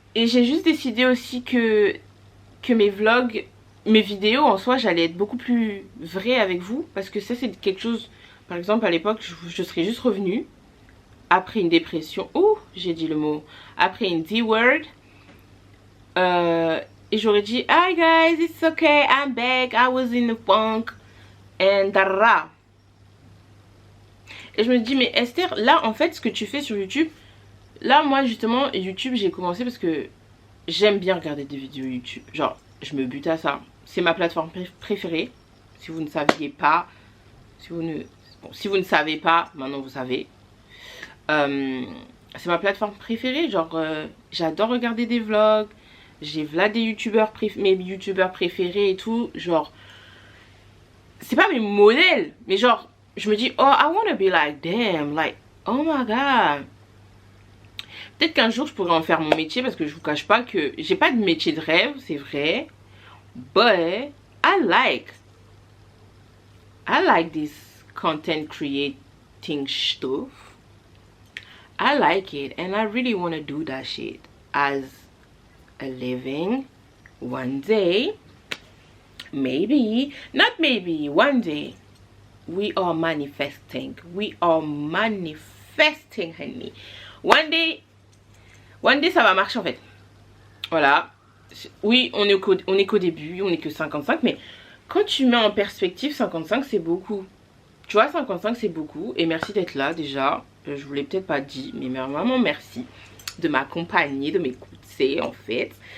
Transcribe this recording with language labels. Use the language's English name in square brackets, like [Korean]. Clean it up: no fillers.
[French] Et j'ai juste décidé aussi que mes vlogs, mes vidéos en soi, j'allais être beaucoup plus vraie avec vous. Parce que ça, c'est quelque chose, par exemple, à l'époque, je serais juste revenue après une dépression. Ouh, j'ai dit le mot. Après une D-word. Et j'aurais dit, [English] hi guys, it's okay, I'm back, I was in the funk. And da. [French] Et je me dis, mais Esther, là, en fait, ce que tu fais sur YouTube, là, moi, justement, YouTube, j'ai commencé parce que j'aime bien regarder des vidéos YouTube. Genre, je me bute à ça. C'est ma plateforme préférée. Si vous ne saviez pas, si vous ne savez pas, maintenant vous savez. C'est ma plateforme préférée. Genre, j'adore regarder des vlogs. J'ai là des youtubeurs, mes youtubeurs préférés et tout. Genre, c'est pas mes modèles, mais genre, je me dis, [English] oh, I wanna be like them. Like, oh my god. [French] Peut-être qu'un jour je pourrais en faire mon métier parce que je vous cache pas que j'ai pas de métier de rêve, c'est vrai. [English] But I like this content creating stuff. I like it and I really want to do that shit as a living one day. Maybe, not maybe, one day. We are manifesting. We are manifesting, honey. One day, [French] ça va marcher en fait. Voilà. Oui, on est qu'au début, on est que 55, mais quand tu mets en perspective, 55 c'est beaucoup. Tu vois, 55 c'est beaucoup. Et merci d'être là déjà. Je vous l'ai peut-être pas dit, mais vraiment merci de m'accompagner, de m'écouter en fait.